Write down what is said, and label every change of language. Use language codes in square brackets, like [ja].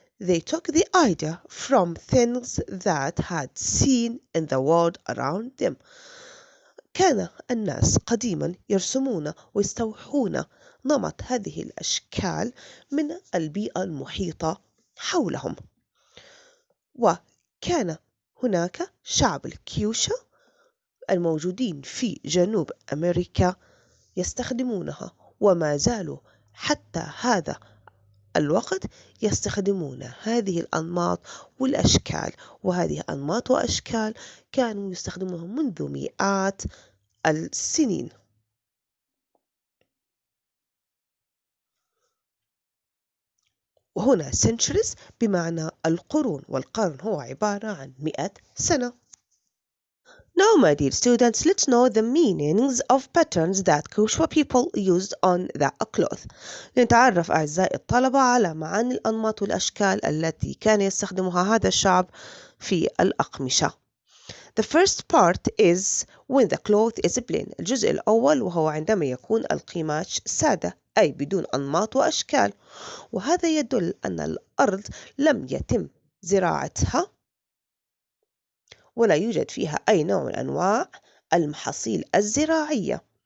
[en] They took the idea from things that had seen in the world around them. [ar] كان الناس قديما يرسمون ويستوحون نمط هذه الأشكال من البيئة المحيطة حولهم. وكان هناك شعب الكيوشا الموجودين في جنوب أمريكا يستخدمونها، وما زالوا حتى هذا الوقت يستخدمون هذه الأنماط والأشكال، وهذه أنماط وأشكال كانوا يستخدمونها منذ مئات السنين. وهنا centuries بمعنى القرون، والقرن هو عبارة عن 100 سنة. [en] Now, my dear students, let's know the meanings of patterns that Quechua people used on the cloth. [ar] لنتعرف أعزائي الطلبة على معاني الأنماط والأشكال التي كان يستخدمها هذا الشعب في الأقمشة. [en] The first part is when the cloth is plain. [ar] الجزء الأول وهو عندما يكون القماش سادة، أي بدون أنماط وأشكال، وهذا يدل أن الأرض لم يتم زراعتها ولا يوجد فيها أي نوع من أنواع المحاصيل الزراعية.